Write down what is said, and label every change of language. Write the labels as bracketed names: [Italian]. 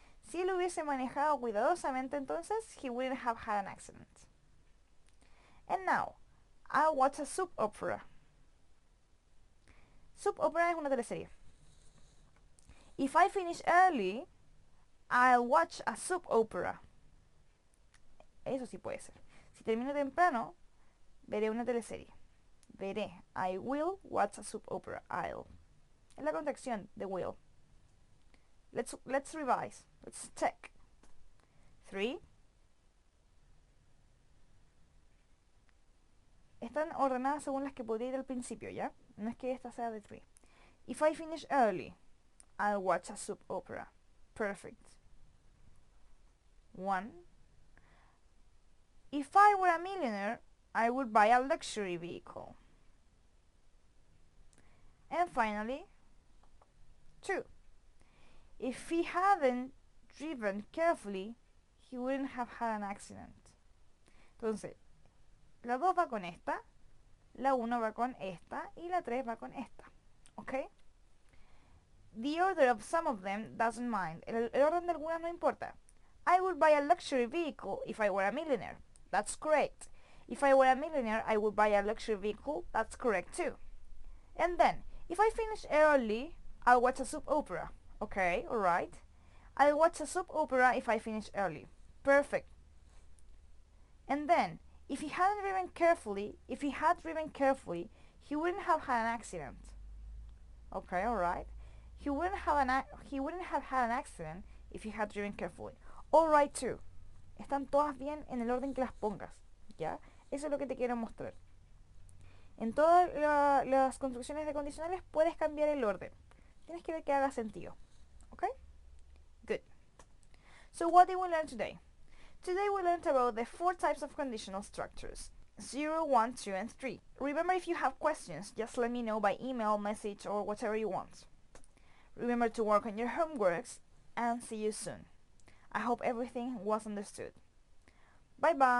[Spanish] Si él hubiese manejado cuidadosamente, entonces, [English] he wouldn't have had an accident. And now, I'll watch a soap opera. Soap opera [Spanish] es una teleserie. [English] If I finish early, I'll watch a soap opera. [Spanish] Eso sí puede ser. Si termino temprano, veré una teleserie. Veré. [English] I will watch a soap opera. I'll. [Spanish] Es la contracción de will. [English] Let's revise. Let's check. 3. [Spanish] Están ordenadas según las que podría ir al principio, ¿ya? No es que esta sea de 3. [English] If I finish early, I'll watch a soap opera. Perfect. 1. If I were a millionaire, I would buy a luxury vehicle. And finally, 2. If he hadn't driven carefully, he wouldn't have had an accident. [Spanish] Entonces, la 2 va con esta, la 1 va con esta y la 3 va con esta. ¿Ok? [English] The order of some of them doesn't mind. [Spanish] El orden de algunas no importa. [English] I would buy a luxury vehicle if I were a millionaire. That's correct. If I were a millionaire, I would buy a luxury vehicle. That's correct too. And then, if I finish early, I'll watch a soap opera. Okay, alright. I'll watch a soap opera if I finish early. Perfect. And then, if he had driven carefully, he wouldn't have had an accident. Okay, alright. He wouldn't have had an accident if he had driven carefully. Alright too. [Spanish] Están todas bien en el orden que las pongas, ¿ya? Eso es lo que te quiero mostrar. En todas las construcciones de condicionales puedes cambiar el orden. Tienes que ver que haga sentido. [English] Okay? Good. So what did we learn today? Today we learned about the 4 types of conditional structures. 0, 1, 2, and 3. Remember, if you have questions, just let me know by email, message, or whatever you want. Remember to work on your homeworks, and see you soon. I hope everything was understood. Bye bye!